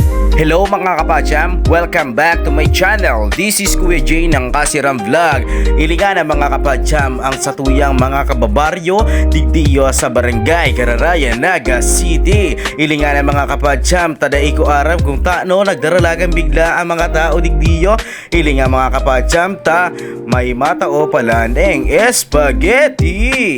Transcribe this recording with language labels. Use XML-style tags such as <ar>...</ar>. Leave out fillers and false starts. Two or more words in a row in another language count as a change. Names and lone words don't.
<bik>Hello mga kapacham,</bik> <en>welcome back to my channel. This is Kuya Jay ng Kasiram Vlog.</en> <bik>Ilingan na mga kapacham ang satuyang mga kababaryo digdiyo sa barangay Kararaya, Naga City. Ilingan na mga kapacham, tadai ko aram kung taano nagdaralagang bigla ang mga tao digdiyo. Ilingan mga kapacham, ta may matao pala ng spaghetti.</bik>